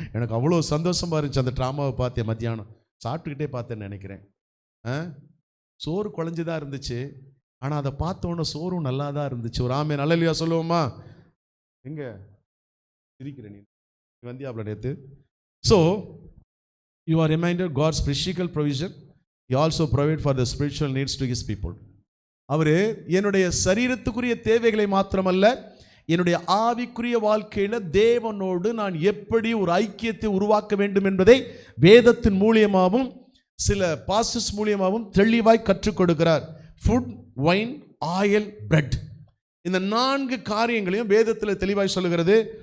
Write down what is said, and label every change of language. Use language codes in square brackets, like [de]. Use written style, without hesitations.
[ta] எனக்கு அவ்வளோ சந்தோஷமா இருந்துச்சு. அந்த ட்ராமாவை பார்த்தேன். மத்தியானம் சாப்பிட்டுக்கிட்டே பார்த்தேன்னு நினைக்கிறேன். சோறு குழஞ்சுதான் இருந்துச்சு, ஆனால் அதை பார்த்தோன்னே சோறும் நல்லா தான் இருந்துச்சு. ஒரு ஆமே நல்லலையா சொல்லுவோமா? எங்க இருக்கிறேன் நீ வந்தியாப்ல நேற்று. [en] So you are reminded God's spiritual provision. He also provide for the spiritual needs to his people. [ta] அவர் என்னுடைய சரீரத்துக்குரிய தேவைகளை மாத்திரமல்ல, என்னுடைய ஆவிக்குரிய வாழ்க்கையில் தேவனோடு நான் எப்படி ஒரு ஐக்கியத்தை உருவாக்க வேண்டும் என்பதை வேதத்தின் மூலியமாகவும் சில பாஸ்டர்ஸ் மூலியமாகவும் தெளிவாய் கற்றுக் கொடுக்கிறார். ஃபுட், வைன், ஆயில், பிரெட், இந்த 4 காரியங்களையும் வேதத்தில் தெளிவாய் சொல்லுகிறது.